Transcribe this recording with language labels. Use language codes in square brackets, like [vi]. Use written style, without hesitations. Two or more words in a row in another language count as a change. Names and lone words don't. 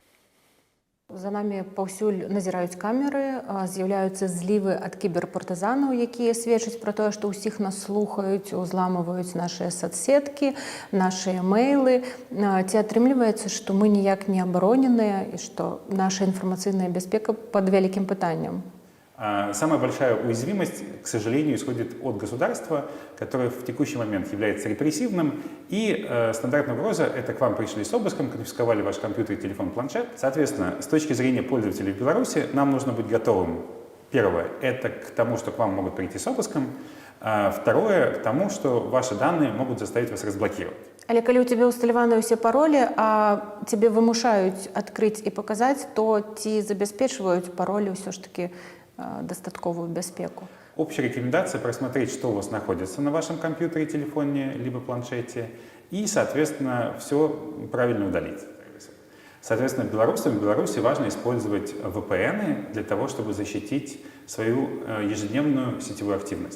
[be] За нами паўсюль назіраюць камеры, з'яўляюцца злівы ад кіберпартызанаў, якія сведчаць пра тое, што ўсіх нас слухаюць, узламваюць нашыя соцсеткі, нашыя мейлы. Ці атрымліваецца, што мы ніяк не абароненыя і што наша інфармацыйная бяспека пад вялікім пытаннем? [ru] Самая большая уязвимость, к сожалению, исходит от государства, которое в текущий момент является репрессивным. И стандартная угроза – это к вам пришли с обыском, конфисковали ваш компьютер, телефон, планшет. Соответственно, с точки зрения пользователей в Беларуси, нам нужно быть готовым. Первое – это к тому, что к вам могут прийти с обыском. Второе – к тому, что ваши данные могут заставить вас разблокировать. [be] Але калі ў цябе ўсталяваны ўсе паролі, а цябе вымушаюць адкрыць і паказаць, то ці забяспечваюць паролі ўсё ж такі достатковую бяспеку? [ru] Общая рекомендация просмотреть, что у вас находится на вашем компьютере, телефоне, либо планшете, и, соответственно, все правильно удалить. Соответственно, белорусам в Беларуси важно использовать VPN для того, чтобы защитить свою ежедневную сетевую активность.